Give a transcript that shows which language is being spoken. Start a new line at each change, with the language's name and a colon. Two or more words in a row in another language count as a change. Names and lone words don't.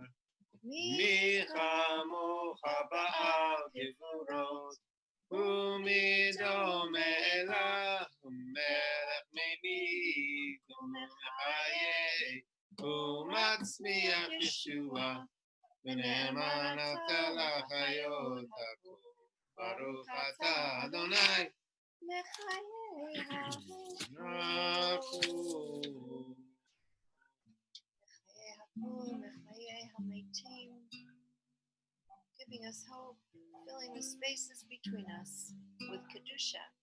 Hebrew: מי כמוך בעל גבורות ומי דומה לך מלך מימי ומחיי ומצמיח ישועה ונאמן אתה לחיות הכל ברוך אתה אדוני מחיי מחיי המתים,
English: giving us hope, filling the spaces between us with Kedusha.